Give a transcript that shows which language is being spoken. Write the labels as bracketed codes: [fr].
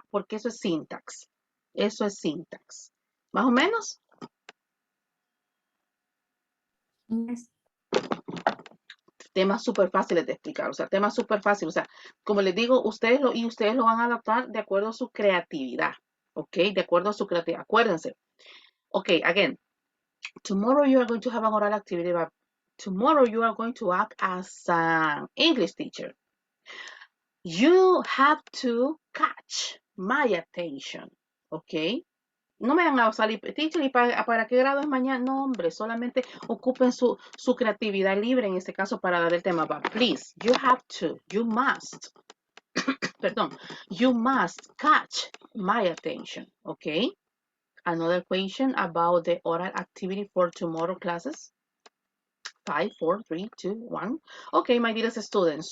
[es] Porque eso es syntax. Eso es syntax. ¿Más o menos? [en] Yes. [es] Temas súper fáciles de explicar, o sea, temas súper fáciles, o sea, como les digo, ustedes lo van a adaptar de acuerdo a su creatividad, ¿ok? De acuerdo a su creatividad, acuérdense. [en] Ok, again, tomorrow you are going to have an oral activity, but tomorrow you are going to act as an English teacher. You have to catch my attention, ¿ok? [es] No me van a salir, teacher, ¿y para qué grado es mañana? No, hombre, solamente ocupen su creatividad libre en este caso para dar el tema. [en] But please, you must, perdón, you must catch my attention, okay? Another question about the oral activity for tomorrow classes. 5, 4, 3, 2, 1. Okay, my dearest students.